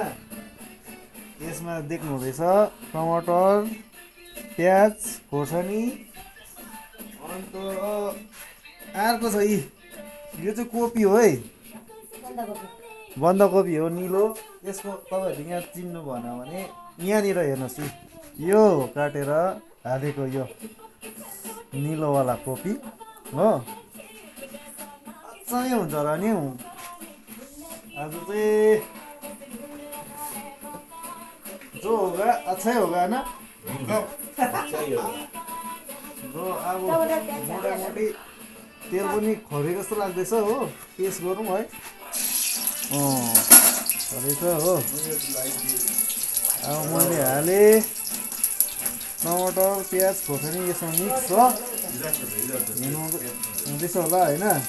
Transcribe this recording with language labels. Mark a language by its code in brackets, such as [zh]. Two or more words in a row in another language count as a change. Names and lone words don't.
[ne] यसमा देख्नु हुँदैछ टमाटर प्याज खोर्सानी अन्त अर्को छ यी यो चाहिँ कोपी हो है बन्दाकोपी हो निलो। यसको तपाईँहरूले यहाँ चिन्नु भएन भने यहाँनिर हेर्नुहोस् यो काटेर हालेको यो निलोवाला कोपी हो। अझै हुन्छ र नि आज चाहिँ [hi] जो होगा अच्छा होगा [ne] ना जो अब मोटामोटी तेल पनि खरे जस्तो लाग्दैछ हो। टेस्ट गरौँ है खरेछ हो। अब मैले हालेँ टमाटर प्याज खोर्सानी यसमा मिक्स छ हुँदैछ होला होइन।